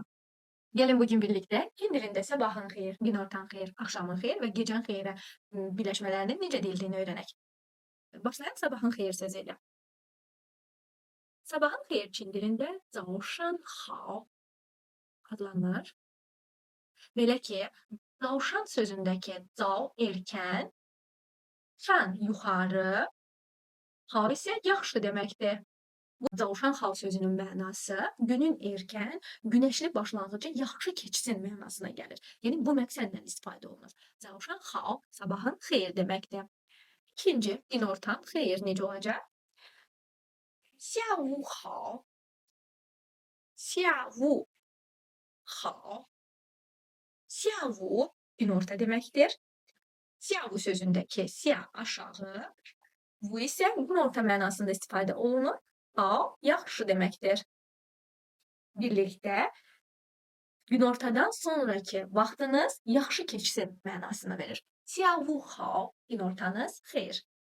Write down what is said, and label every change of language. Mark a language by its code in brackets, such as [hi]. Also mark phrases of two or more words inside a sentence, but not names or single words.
[az] Gelin bugün birlikte Hind dilində sabahın xeyir, günortan xeyir, axşamın xeyir və gecən xeyrə birləşmələrinin necə deyildiyini öyrənək. Başlayaq sabahın xeyir sözü ilə. Sabahın xeyir Çin dilində [zh] 早上好 [az] adlanır. Belə ki, 早上 sözündəki 早 erkən, 上 yuxarı, 好 isə yaxşı deməkdir. Bu [zh] 早上好 [az] sözünün mənası günün erkən, günəşli başlanğıcı yaxşı keçsin mənasına gəlir. Yəni bu məqsədlə istifadə olunur. [zh] 早上好 [az] sabahın xeyir deməkdir. İkinci, günortan xeyir necə olacaq? [zh] 下午好 下午好 下午 [az] günorta deməkdir. 下午 sözündəki 下 aşağı, bu isə günorta mənasında istifadə olunur. Hao yaxşı deməkdir. Birlikdə günortadan sonraki vaxtınız yaxşı keçsin mənasını verir. [zh] 下午好 [az] günortanız xeyir.